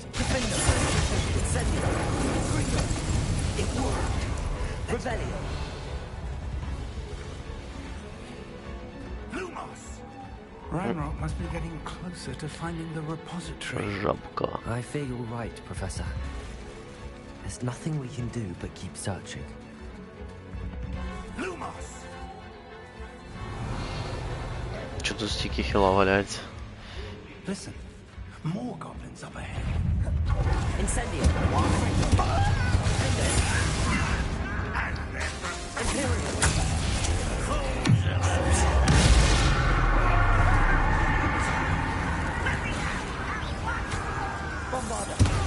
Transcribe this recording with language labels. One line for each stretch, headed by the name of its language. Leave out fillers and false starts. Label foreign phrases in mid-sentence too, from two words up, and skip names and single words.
English: Defender. Incendio. Confringo. It worked. Revelio. Ranrok must be getting closer to finding the repository. Жабка. I fear you're right, Professor. There's nothing we can do but keep searching.
Ukrainian: Чё тут стільки хіла валяється?
English: Listen, more goblins up ahead. Incendio. Bombarder.